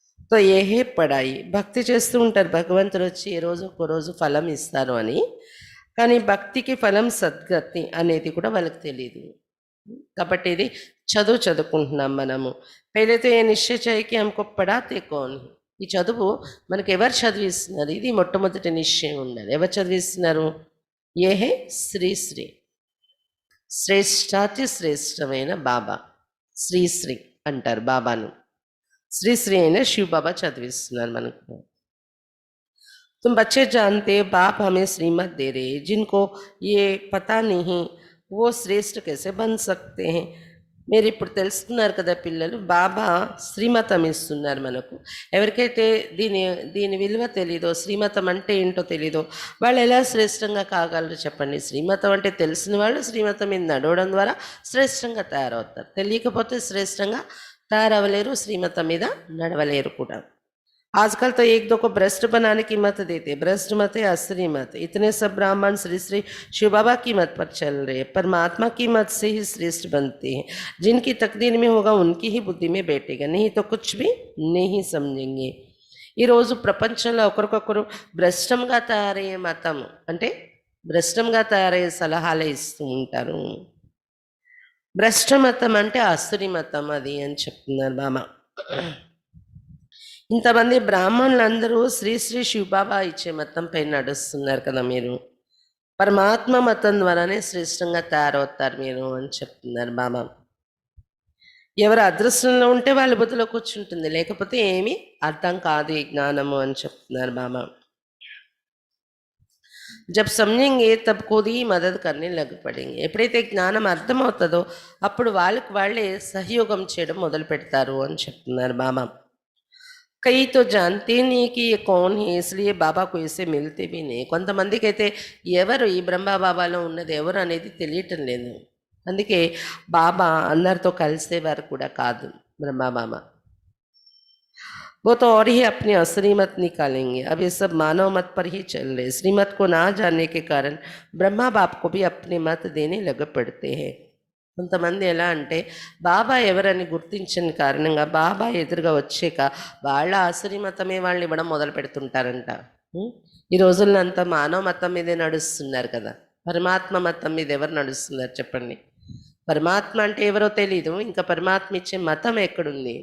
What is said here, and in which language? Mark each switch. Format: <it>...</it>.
<hi>तो ये है पढ़ाई.</hi> <te>భక్తి చేస్తూ ఉంటారు భగవంతుడు వచ్చి ఏ రోజు ఒక రోజు ఫలం ఇస్తారు అని, కానీ భక్తికి ఫలం సద్గతి అనేది కూడా వాళ్ళకి తెలియదు. కాబట్టి ఇది చదువుకుంటున్నాం మనము.</te> <hi>పైలైతే ఏ నిశ్చయ చేయకి హమ్కో పడాతే కోన్,</hi> <te>ఈ చదువు మనకు ఎవరు చదివిస్తున్నారు, ఇది మొట్టమొదటి నిశ్చయం ఉండాలి. ఎవరు చదివిస్తున్నారు? ఏ హే శ్రీశ్రీ, శ్రేష్టాతి శ్రేష్టమైన బాబా, శ్రీశ్రీ అంటారు బాబాను. శ్రీశ్రీ అయిన శివ బాబా చదివిస్తున్నారు మనకు.</te> <hi>तुम बच्चे जानते बाप हमें श्रीमत दे रहे, जिनको ये पता नहीं वो श्रेष्ठ कैसे बन सकते हैं.</hi> <te>మీరు ఇప్పుడు తెలుసుకున్నారు కదా పిల్లలు, బాబా శ్రీమతం ఇస్తున్నారు మనకు. ఎవరికైతే దీని విలువ తెలీదో, శ్రీమతం అంటే ఏంటో తెలీదో, వాళ్ళు ఎలా శ్రేష్టంగా కాగలరు చెప్పండి. శ్రీమతం అంటే తెలిసిన వాళ్ళు శ్రీమతం మీద నడవడం ద్వారా శ్రేష్టంగా తయారవుతారు. తెలియకపోతే శ్రేష్టంగా తయారవ్వలేరు, శ్రీమతం మీద నడవలేరు కూడా.</te> <hi>आजकल तो एक दो को भ्रष्ट बनाने की मत देते, भ्रष्ट मत है असली मत. इतने सब ब्राह्मण श्री श्री शिव बाबा की मत पर चल रहे, परमात्मा की मत से ही श्रेष्ठ बनते हैं. जिनकी तकदीर में होगा उनकी ही बुद्धि में बैठेगा, नहीं तो कुछ भी नहीं समझेंगे.</hi> <te>ఈ రోజు ప్రపంచంలో ఒకరికొకరు భ్రష్టంగా తయారయ్యే మతం అంటే భ్రష్టంగా తయారయ్యే సలహాలే ఇస్తూ ఉంటారు. భ్రష్ట మతం అంటే అసురి మతం అది అని చెప్తున్నారు బాబా. ఇంతమంది బ్రాహ్మణులందరూ శ్రీ శ్రీ శివబాబా ఇచ్చే మతంపై నడుస్తున్నారు కదా మీరు, పరమాత్మ మతం ద్వారానే శ్రేష్టంగా తయారవుతారు మీరు అని చెప్తున్నారు బాబా. ఎవరు అదృష్టంలో ఉంటే వాళ్ళ బుద్ధిలో కూర్చుంటుంది, లేకపోతే ఏమీ అర్థం కాదు ఈ జ్ఞానము అని చెప్తున్నారు బాబా.</te> <hi>जब समझेंगे तब खुद ही मदद करने लग पड़ेंगे.</hi> <te>ఎప్పుడైతే జ్ఞానం అర్థమవుతుందో అప్పుడు వాళ్ళకి వాళ్ళే సహయోగం చేయడం మొదలు పెడతారు అని చెప్తున్నారు బాబా.</te> <hi>कई तो जानते नहीं कि ये कौन है, इसलिए బాబా को इसे मिलते भी नहीं.</hi> <te>కొంతమందికి అయితే ఎవరు ఈ బ్రహ్మ బాబాలో ఉన్నది ఎవరు అనేది తెలియటం లేదు, అందుకే బాబా అందరితో కలిసేవారు కూడా కాదు బ్రహ్మ బాబా.</te> <hi>वो तो और ही अपनी असली मत निकालेंगे. अब ये सब मानव मत पर ही चल रहे. श्रीमत को ना जानने के कारण ब्रह्मा बाप को भी अपने मत देने लग पड़ते हैं.</hi> <te>కొంతమంది ఎలా అంటే బాబా ఎవరని గుర్తించని కారణంగా బాబా ఎదురుగా వచ్చాక వాళ్ళ ఆసురి మతమే వాళ్ళు ఇవ్వడం మొదలు పెడుతుంటారంట. ఈ రోజుల్లో అంతా మానవ మతం మీదే నడుస్తున్నారు కదా, పరమాత్మ మతం మీద ఎవరు నడుస్తున్నారు చెప్పండి. పరమాత్మ అంటే ఎవరో తెలీదు, ఇంకా పరమాత్మ ఇచ్చే మతం ఎక్కడుంది?</te>